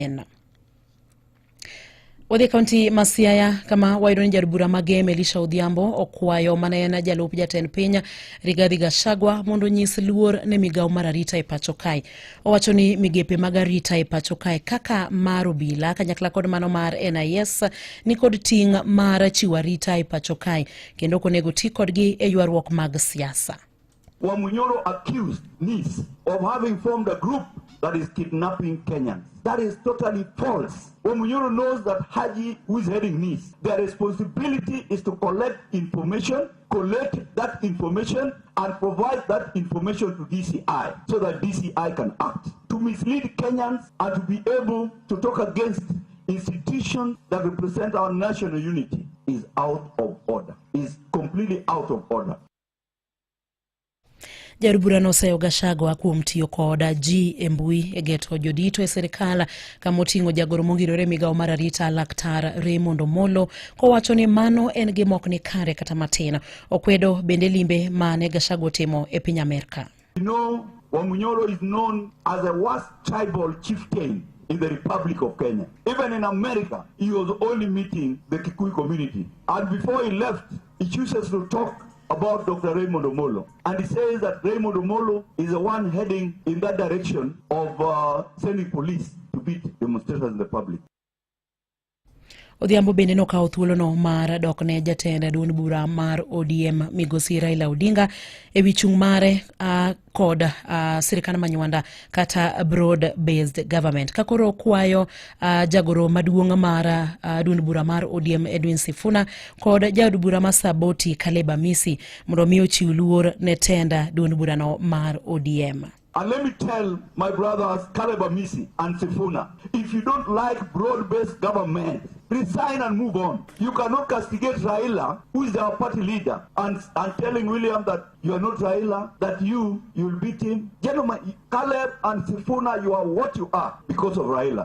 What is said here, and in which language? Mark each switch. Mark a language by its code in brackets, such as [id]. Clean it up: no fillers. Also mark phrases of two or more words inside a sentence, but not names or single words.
[luo] Odhi kaunti ma Siaya kama wayudo ni jarbura mage Melisha Odhiambo okwayo manena jalup jatend piny Rigathi Gachagua mondo nyis luor ne migawo mar arita e pacho kae. Owacho ni migepe mag arita e pacho kae kaka mar obila kanyakla kod mano mar NIS ni kod ting' mar chiwo arita e pacho kae kendo konego ti kodgi e ywaruok mag siasa. [en] Wamunyoro accused NIS of having formed a group that is kidnapping Kenyans. That is totally false. Wamunyoro knows that Haji, who is heading NIS, their responsibility is to collect that information and provide that information to DCI so that DCI can act. To mislead Kenyans and to be able to talk against institutions that represent our national unity is out of order, is completely out of order. [luo] Jarbura noseyo Gachagua kuom tiyo koda ji e mbui e geto jodito e serikal kama oting'o jagoro mongirore migawo mar arita Laktar Raymond Omolo kowacho ni mano en gima ok ni kare kata matin. Okwedo bende limbe mane Gachagua timo e piny Amerika. [en] You know, Wamunyoro is known as the worst tribal chieftain in the Republic of Kenya. Even in America, he was only meeting the Kikuyu community. And before he left, he chooses to talk about Dr. Raymond Omolo. And he says that Raymond Omolo is the one heading in that direction of sending police to beat demonstrators in the public. [luo] Odhiambo bende nokawo thuolono mar dok ne jatend duond bura mar ODM Migosi Raila Odinga e wi chung' mare kod sirikal manywanda kata [en] broad based government. [luo] Kakoro kwayo jagoro maduong' mar duond bura mar ODM Edwin Sifuna kod jaod bura mar Saboti Caleb Amisi mondo mi ochiw luor ne tenda duond bura no mar ODM. [en] And let me tell my brothers Caleb Amisi and Sifuna, if you don't like broad-based government, resign and move on. You cannot castigate Raila, who is our party leader, and telling William that you are not Raila, that you'll beat him. Gentlemen, Caleb and Sifuna, you are what you are because of Raila.